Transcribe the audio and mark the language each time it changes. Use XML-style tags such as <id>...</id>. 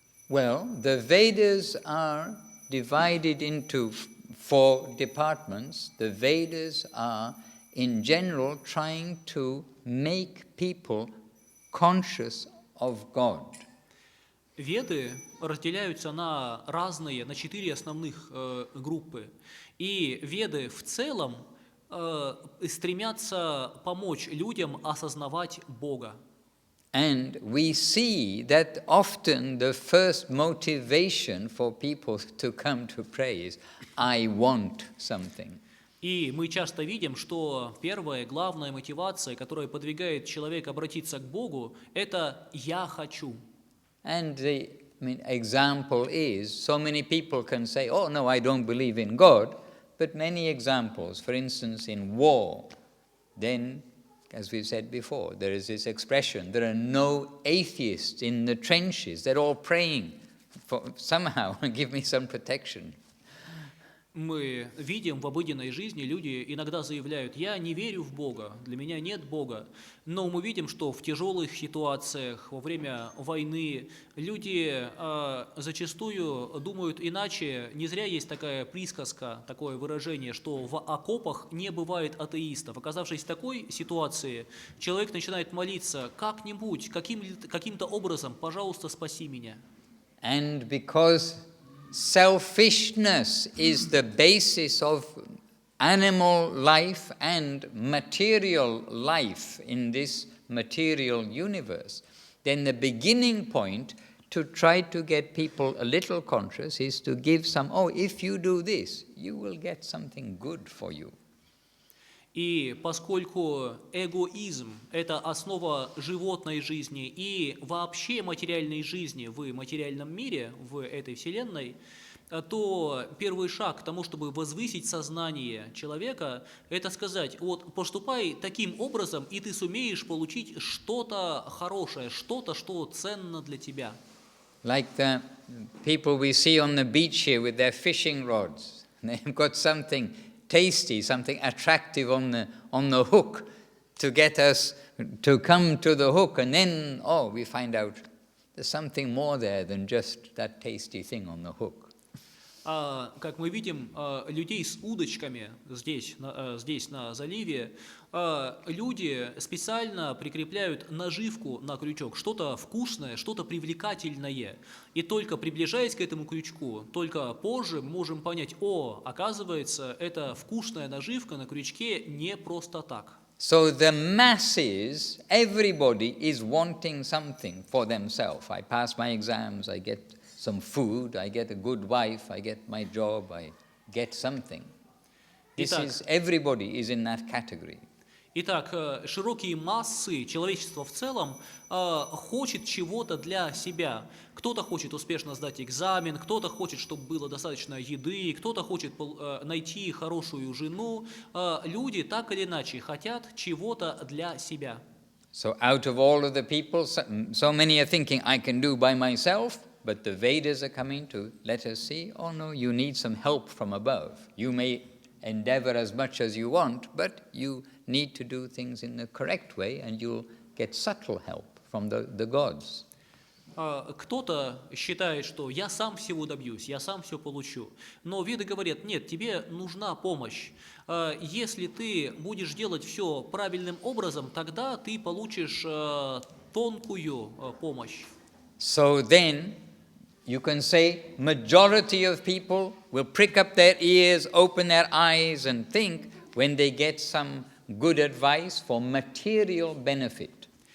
<en>Well, the Vedas are divided into four departments, the Vedas are in general trying to make people conscious of God.</en> <ru>Веды разделяются на разные, на 4 основных группы. И веды в целом стремятся помочь людям осознавать Бога.</ru> <en>And we see that often the first motivation for people to come to pray is, I want something.</en> <ru>И мы часто видим, что первая, главная мотивация, которая подвигает человека обратиться к Богу, это «я хочу».</ru> <en>And the example is, so many people can say, oh no, I don't believe in God, but many examples, for instance, in war, then, as we've said before, there is this expression, there are no atheists in the trenches, they're all praying for somehow, give me some protection.</en> <ru>Мы видим в обыденной жизни, люди иногда заявляют, я не верю в Бога, для меня нет Бога. Но мы видим, что в тяжелых ситуациях, во время войны, люди зачастую думают иначе. Не зря есть такая присказка, такое выражение, что в окопах не бывает атеистов. Оказавшись в такой ситуации, человек начинает молиться как-нибудь, каким-то образом, пожалуйста, спаси меня.</ru> <en>And because selfishness is the basis of animal life and material life in this material universe, then the beginning point to try to get people a little conscious is to give some, oh, if you do this, you will get something good for you.</en> <ru>И поскольку эгоизм – это основа животной жизни и вообще материальной жизни в материальном мире, в этой вселенной, то первый шаг к тому, чтобы возвысить сознание человека, это сказать, вот поступай таким образом, и ты сумеешь получить что-то хорошее, что-то, что ценно для тебя.</ru> <en>Like the people we see on the beach here with their fishing rods. They've got something tasty, something attractive on the hook to get us to come to the hook, and then, oh, we find out there's something more there than just that tasty thing on the hook.</en> <ru>Как мы видим, людей с удочками здесь на заливе, люди специально прикрепляют наживку на крючок, что-то вкусное, что-то привлекательное. И только приближаясь к этому крючку, только позже мы можем понять, о, оказывается, эта вкусная наживка на крючке не просто так.</ru> <en>So the masses, everybody is wanting something for themselves. I pass my exams, I get some food, I get a good wife, I get my job, I get something. This is, everybody is in that category.</en> <ru>Итак, широкие массы, человечество в целом хочет чего-то для себя. Кто-то хочет успешно сдать экзамен, кто-то хочет, чтобы было достаточно еды, кто-то хочет найти хорошую жену. Люди так или иначе хотят чего-то для себя.</ru> <en>So out of all of the people, so many are thinking, I can do by myself, but the Vedas are coming to let us see, oh no, you need some help from above. You may endeavor as much as you want, but you need to do things in the correct way, and you'll get subtle help from the gods.</en> <ru>Кто-то считает, что я сам всего добьюсь, я сам все получу. Но веды говорят, нет, тебе нужна помощь. Если ты будешь делать все правильным образом, тогда ты получишь тонкую помощь.</ru> <en>So then, you can say majority of people will prick up their ears, open their eyes and think when they get some good advice for material benefit.</en>